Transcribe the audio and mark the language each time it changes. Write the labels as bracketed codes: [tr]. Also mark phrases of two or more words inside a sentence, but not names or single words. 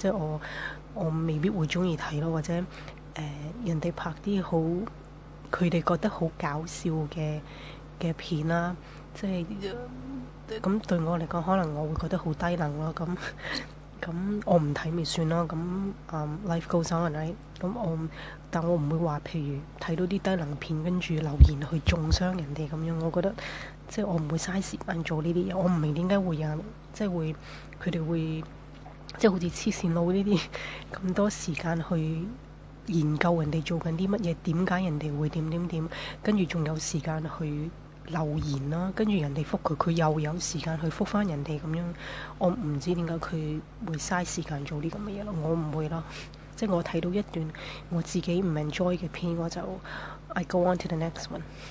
[yue] 即係我未必會中意睇咯，或者人哋拍啲好佢哋覺得好搞笑嘅片啦，即係咁對我嚟講，可能我會覺得好低能咯。咁我唔睇咪算咯。咁 [en] life goes on right？ [yue] 但我唔會話，譬如睇到啲低能片跟住留言去中傷人哋咁樣。我覺得即係我唔會嘥時間做呢啲嘢。我唔明點解會有即係會佢哋會即係好似黐線佬呢啲咁多時間去研究人哋做緊啲乜嘢，點解人哋會點，跟住仲有時間去留言啦，跟住人哋覆佢，佢又有時間去覆返人哋咁樣。我唔知點解佢會嘥時間做啲咁嘅嘢咯。我唔會咯，即係我睇到一段我自己唔 enjoy 嘅片，我就 [en] I go on to the next one。